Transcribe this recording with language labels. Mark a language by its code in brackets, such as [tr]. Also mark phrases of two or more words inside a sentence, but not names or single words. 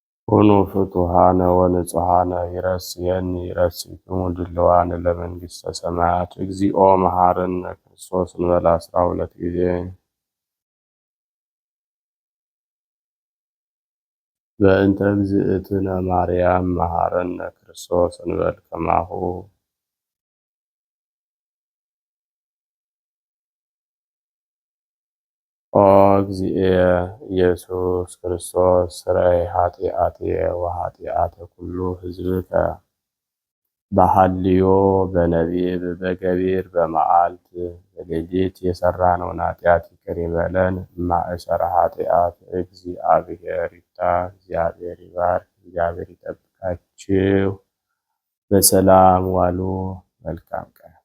[gez] ኩኑ ፍቱሃነ ወንጹሃነ ይረስየኒ ይረስይክሙ ድልዋነ ለመንግሥተ ሰማያት። እግዚኦ መሐረነ ክርስቶስ [am] እንበል 12 ጊዜ። [gez] በእንተ እግዝእትነ ማርያም መሐረነ ክርስቶስ እንበል ከማሁ። ኦ እግዚእየ ኢየሱስ ክርስቶስ ስረይ ኃጢአትየ ወኃጢአተ ኩሉ ሕዝብከ በሐልዮ በነቢብ በገቢር በመዓልት በሌሊት [am] የሠራነውን ኃጢአት ይቅር ይበለን። [gez] ማእሰረ ኃጢአት [am] እግዚአብሔር ይፍታ። እግዚአብሔር ይባርክ። እግዚአብሔር ይጠብቃችሁ። በሰላም ዋሉ። መልካም